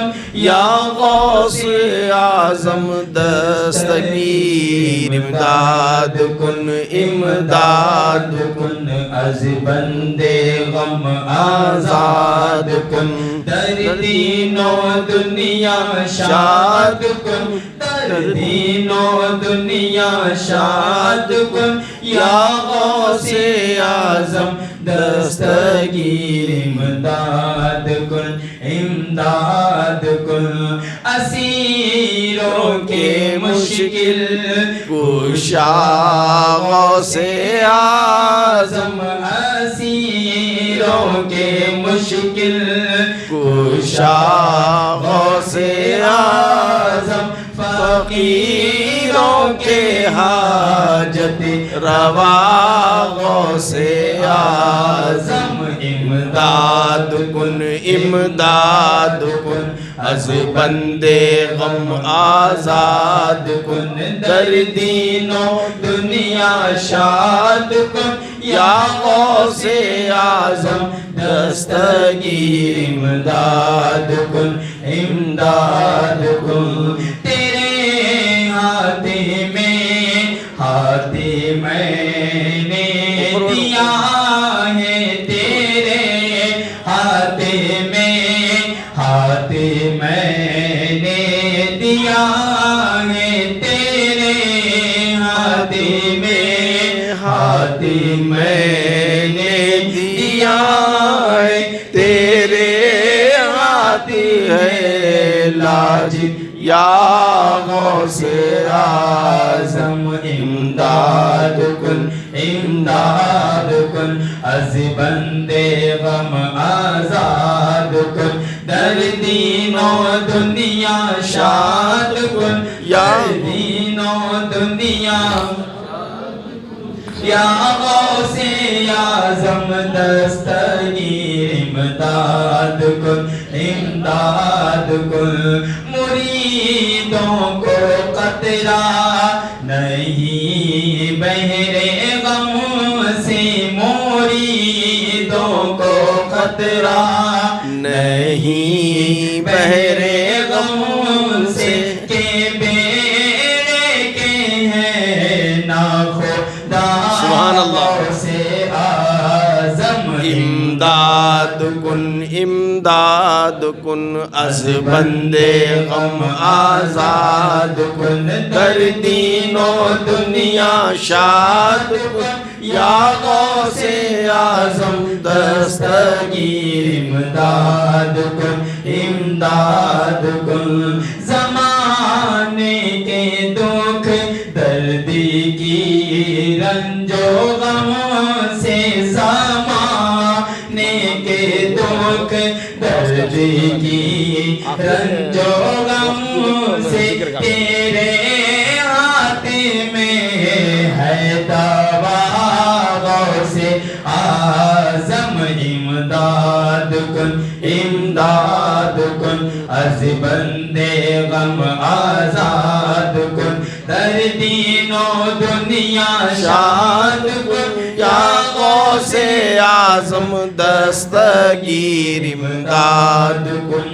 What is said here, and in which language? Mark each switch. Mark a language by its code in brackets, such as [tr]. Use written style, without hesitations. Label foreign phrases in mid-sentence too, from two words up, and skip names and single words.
[fa] یا غوث اعظم دستگیر امداد کن، امداد کن از بند غم آزاد کن، در دین و دنیا شاد کن، در دین و دنیا شاد کن. یا غوث اعظم دستگیر امداد کن، امداد کن. [hi] असीरों के मुश्किल कुशा गौसे आज़म, असीरों के मुश्किल कुशा गौसे आज़म। फकीरों के हाजत रवा गौसे आज़म। [fa] امداد کن، امداد کن از بند غم آزاد کن، در دین و دنیا شاد کن. یا غوث اعظم دستگیر امداد کن، امداد کن. [hi] तेरे हाथे मैंने दिया है, तेरे हाथे मैंने दिया है, तेरे हाथे मैंने दिया है, तेरे हाथ है लाज या गौसे आज़म। [fa] امداد کن، امداد کن از بند غم آزاد کن، در دین و دنیا شاد کن، در دین و دنیا. یا غوث اعظم دستگیر امداد کن، امداد کن. [hi] मुरीदों को कतरा नहीं बहरे गम से, मुरीदों को खतरा नहीं बहरे गम से, के बेड़े के हैं ना खुदा से आज़म। [fa] امداد کن، امداد کن از بند غم آزاد کن، در دین و دنیا شاد کن. یا غوث اعظم دستگیر امداد کن، امداد کن. [hi] ज़माने के दुख दर्दी की रंजो गम से, ज़माने के दुख दर्दी की रंजो गम से, तेरे हाथ में है दवा गौसे आज़म। [fa] امداد کن امداد کن از بندے غم آزاد کن در دین و دنیا شاد کن یا غوث اعظم دستگیر امداد کن